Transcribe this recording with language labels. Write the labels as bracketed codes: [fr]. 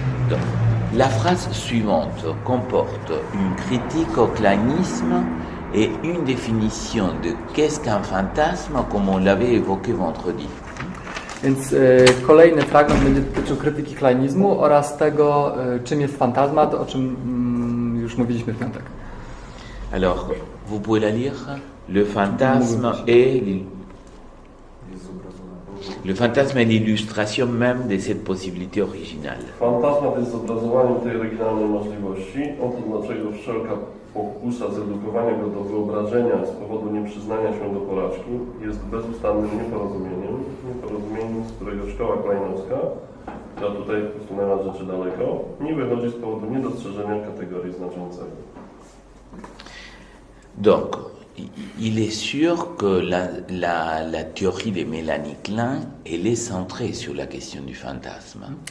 [fr] Donc, la phrase suivante comporte une critique au clanisme et une définition de qu'est-ce qu'un fantasme, comme on l'avait évoqué vendredi. [pl] Więc kolejny fragment będzie dotyczył krytyki kleinizmu oraz tego, czym jest fantazmat, o czym już mówiliśmy w piątek. [fr] Alors, vous pouvez la lire. Le fantasme est l'illustration même de cette possibilité originale. [pl] Fantazmat jest zobrazowaniem tej oryginalnej możliwości. Oto dlaczego wszelka pokusa zredukowania go do wyobrażenia z powodu nieprzyznania się do porażki jest bezustannym nieporozumieniem, z którego szkoła kleinowska, która tutaj posunęła rzeczy daleko, nie wychodzi z powodu niedostrzeżenia kategorii znaczącego. [fr] Donc, il est sûr que la théorie de Mélanie Klein, elle est centrée sur la question du fantasme.